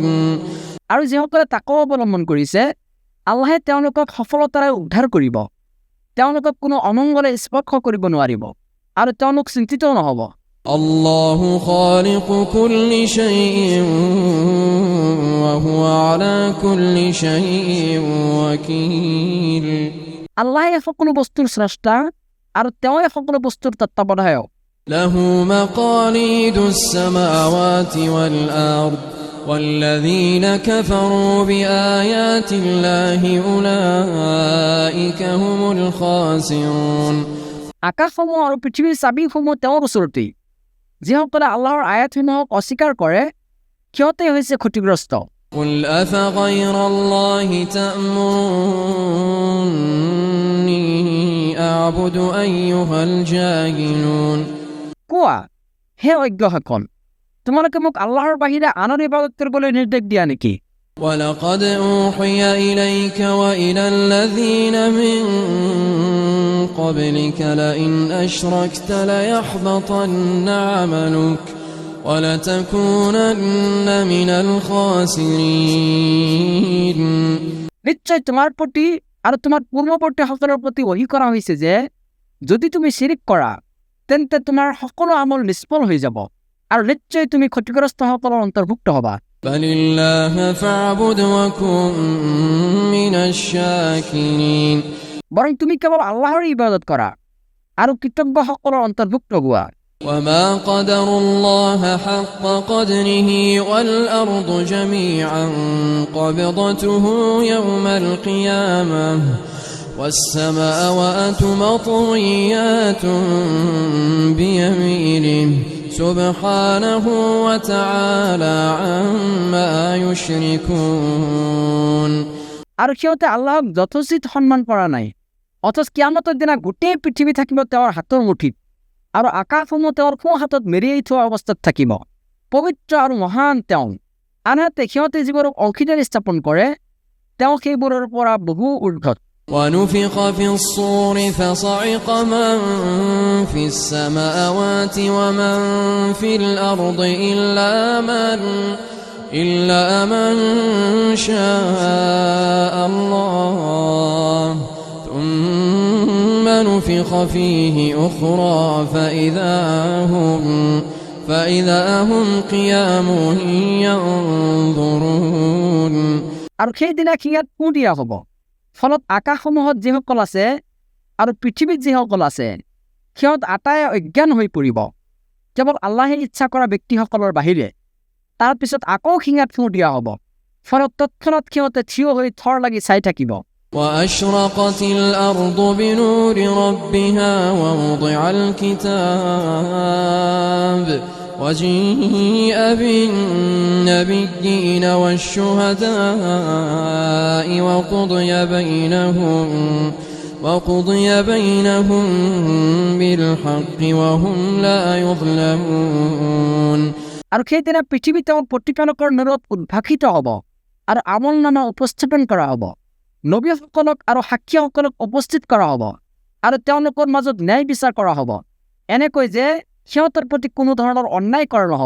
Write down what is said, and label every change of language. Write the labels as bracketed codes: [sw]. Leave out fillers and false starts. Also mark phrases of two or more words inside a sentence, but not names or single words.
[as] আৰু যিসকলে তাকৱা অৱলম্বন কৰিছে আল্লাহে তেওঁলোকক সফলতাৰে উদ্ধাৰ কৰিব, তেওঁলোকক কোনো অমংগলে স্পৰ্শ কৰিব নোৱাৰিব আৰু তেওঁলোক চিন্তিতও নহ'ব। [ar] الله خالق كل شيء وهو على كل شيء وكيل [as] আল্লাহে সকলো বস্তুৰ স্ৰষ্টা আৰু তেওঁৱে সকলো বস্তুৰ তত্ত্বাৱধায়ক। [ar] له مقاليد السماوات والأرض والذين كفروا بآيات الله أولئك هم الخاسرون [as] আকাশসমূহ আৰু পৃথিৱীৰ চাবিসমূহ তেওঁৰ ওচৰতেই। যিসকলে আল্লাহৰ আয়াতসমূহক অস্বীকাৰ কৰে সিহঁতে হৈছে ক্ষতিগ্ৰস্ত। [ar] قل أفغير الله تأمروني أعبد أيها الجاهلون [as] কোৱা, হে অজ্ঞসকল, তোমালোকে মোক আল্লাহৰ বাহিৰে আনৰ ইবাদত কৰিবলৈ নিৰ্দেশ দিয়া নেকি? [ar] ولقد أوحي إليك وإلى الذين من قبلك لئن أشركت ليحبطن عملك ولتكونن من الخاسرين [as] নিশ্চয় তোমাৰ প্ৰতি আৰু তোমাৰ পূৰ্বৱৰ্তীসকলৰ প্ৰতি ওহী কৰা হৈছে যে যদি তুমি শিৰিক কৰা তেন্তে তোমাৰ সকলো আমল নিষ্ফল হৈ যাব আৰু নিশ্চয় তুমি ক্ষতিগ্ৰস্তসকলৰ অন্তৰ্ভুক্ত হ'বা। [ar] بل الله فاعبد وكن من الشاكرين [as] বৰং তুমি কেৱল আল্লাহৰ ইবাদত কৰা আৰু কৃতজ্ঞসকলৰ অন্তৰ্ভুক্ত হোৱা। [ar] وما قدر الله حق قدره والأرض جميعا قبضته يوم القيامة والسماوات مطويات بيمينه سبحانه وتعالى عما يشركون [as] আৰু সিহঁতে আল্লাহক যথোচিত সন্মান কৰা নাই, অথচ কিয়ামতৰ দিনা গোটেই পৃথিৱী থাকিব তেওঁৰ হাতৰ মুঠিত আৰু আকাশসমূহ তেওঁৰ সোঁ হাতত মেৰিয়াই থোৱা অৱস্থাত থাকিব। পবিত্ৰ আৰু মহান তেওঁ। আনহাতে সিহঁতে যিবোৰক অংশীদাৰী স্থাপন কৰে তেওঁ সেইবোৰৰ পৰা বহু ঊৰ্ধত। [ar] ونفخ في الصور فصعق من في السماوات ومن في الأرض إلا من شاء الله ثم نفخ فيه أخرى فإذا هم قيام ينظرون [as] আৰু সেইদিনা সিয়াত ফুঁ দিয়া হ'ব, ফলত আকাশসমূহত যিসকল আছে আৰু পৃথিৱীত যিসকল আছে সিহঁত আটাই অজ্ঞান হৈ পৰিব কেৱল আল্লাহে ইচ্ছা কৰা ব্যক্তিসকলৰ বাহিৰে। তাৰ পিছত আকৌ শিঙাত ফুঁ দিয়া হ'ব, ফলত তৎক্ষণাৎ সিহঁতে থিয় হৈ থৰ লাগি চাই থাকিব। [ar] وأشرقت الأرض بنور ربها ووضع الكتاب وجيء بالنبيين والشهداء وقضي بينهم بالحق وهم لا يظلمون [as] আৰু সেইদিনা পৃথিৱী তেওঁৰ প্ৰতিপালকৰ নূৰত উদ্ভাসিত হ'ব আৰু আমলনামা উপস্থাপন কৰা হ'ব। নবীসকলক আৰু সাক্ষীসকলক উপস্থিত কৰা হ'ব আৰু তেওঁলোকৰ মাজত ন্যায় বিচাৰ কৰা হ'ব এনেকৈ যে সিহঁতৰ প্ৰতি কোনো ধৰণৰ অন্যায় কৰা নহ'ব।